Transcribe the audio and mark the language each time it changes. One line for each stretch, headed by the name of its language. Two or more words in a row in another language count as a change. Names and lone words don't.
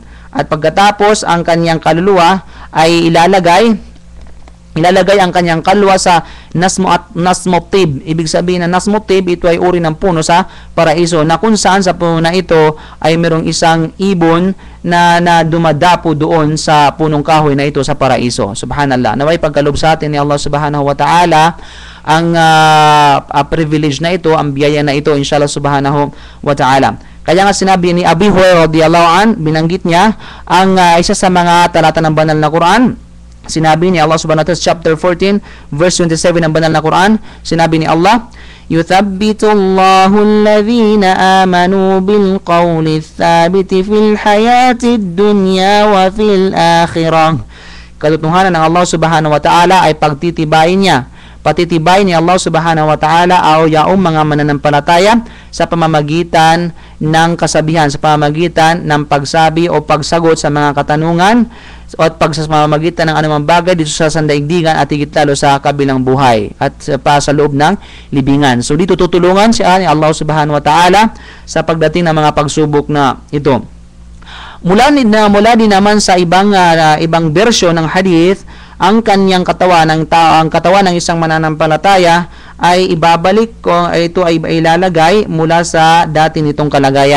Filipino: At pagkatapos ang kanyang kaluluwa ay ilalagay ang kanyang kaluluwa sa nasmotib. Ibig sabihin na nasmotib, ito ay uri ng puno sa paraiso, na kung saan sa puno na ito ay mayroong isang ibon na dumadapo doon sa punong kahoy na ito sa paraiso. Subhanallah. Naway pagkalob sa atin ni Allah
Arabic: سبحانه وتعالى
Filipino: ang privilege na ito, ang biyaya na ito,
Arabic: إن شاء الله سبحانه وتعالى.
Filipino: Kaya nga sinabi ni Abi Hurairah
Arabic: رضي الله عن,
Filipino: binanggit niya ang isa sa mga talata ng banal na Quran. Sinabi ni Allah
Arabic: سبحانه وتعالى,
English: chapter 14 verse 27
Filipino: ng banal na Quran, sinabi ni Allah,
Arabic: يثبت الله الذين آمنوا بالقول الثابت في الحياة الدنيا وفي الآخرة.
Filipino: Katotohanan ng Allah
Arabic: سبحانه وتعالى
Filipino: ay patitibayin ni Allah
Arabic: سبحانه وتعالى
Filipino: o yaong mga mananampalataya sa pamamagitan ng kasabihan sa pamamagitan ng pagsabi o pagsagot sa mga katanungan at pamamagitan ng anumang bagay dito sa sandaigdigan at higit lalo sa kabilang buhay at pa sa loob ng libingan. So dito tutulungan siya ni Allah
Arabic: سبحانه وتعالى
Filipino: sa pagdating ng mga pagsubok na ito. Mula din naman sa ibang bersyon ng hadith, ang kanyang katawan ng tao, ang katawan ng isang mananampalataya ay ibabalik ko, ito ay ilalagay mula sa dati nitong kalagayan.